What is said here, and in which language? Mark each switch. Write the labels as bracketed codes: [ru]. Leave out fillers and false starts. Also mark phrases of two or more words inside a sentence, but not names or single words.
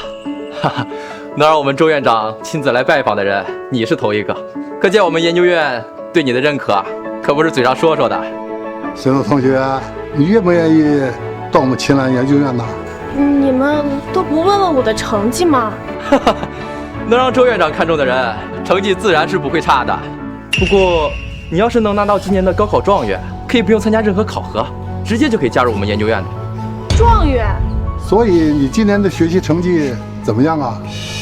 [zh] 哈哈，能讓我們周院長親自來拜訪的人，你是頭一個，可見我們研究院對你的認可可不是嘴上說說的。沈諾同學，你願不願意到我們青蘭研究院呢？你們都不問問我的成績嗎？哈哈，能讓周院長看中的人，成績自然是不會差的。不過，你要是能拿到今年的高考狀元，可以不用參加任何考核，直接就可以加入我們研究院的。狀元？所以你今年的學習成績怎麼樣啊？